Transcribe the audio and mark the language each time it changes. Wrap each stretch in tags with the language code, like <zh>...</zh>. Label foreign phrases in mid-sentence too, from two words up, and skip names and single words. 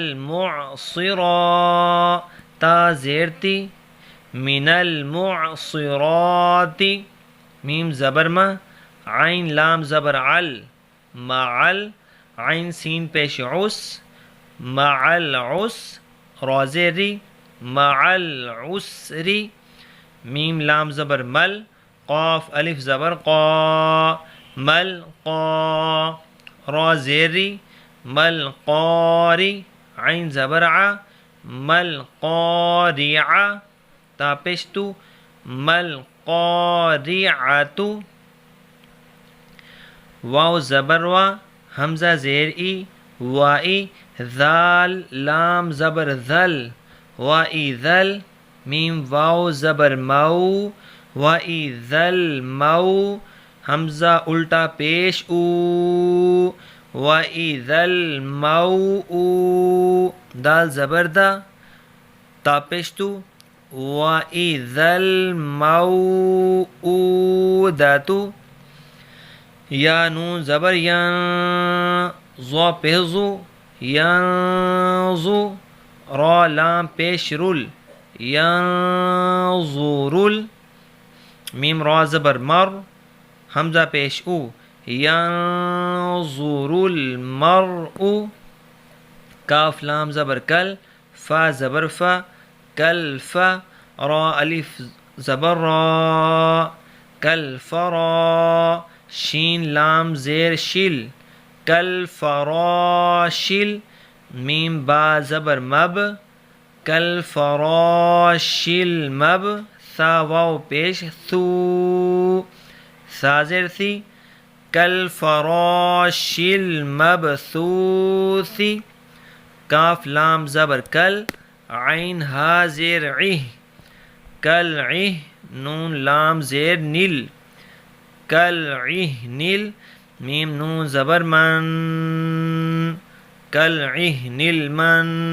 <ur>المعصرا، تا زیرتی، من المعصرات، میم زبر ما، عین لام زبر عل، معل، عین سین پیش عس، مع العس، را زیری، مع العسری، میم لام زبر مل، قاف الف زبر قا، مل قا، را زیری، مل قاری، عین زبر ع، مل قارع، تا پیشتو، مل قارعت، واو زبر وا، حمزہ زیر ای، وائی، ذال لام زبر ذل، وائی ذل، میم واو زبر مو، وائی ذل مو، حمزہ الٹا پیش او، وائی ذل مو او، دال زبر دا، تا پیش تو،</ur> <ar>وَإِذَا الْمَوْءُودَةُ</ar> <ur>یا نون زبر ین ضا پیزو ینظو را لام پیش رول ینظرل میم را زبر مر حمزہ پیش او ینظر المرء کاف لام زبر کل فا زبر فا کل فا را الف زبر را کل فرا شین لام زیر شل کل فراشل میم با زبر مب کل فراشل مب ثا واو پیش ثو ثا زیر ثی کل فراشل مبثوث کاف لام زبر کل عین ہا زیر عہ کل عہ نون لام زیر نل کل عہ نل میم نون زبر من کل عہ نل من</ur>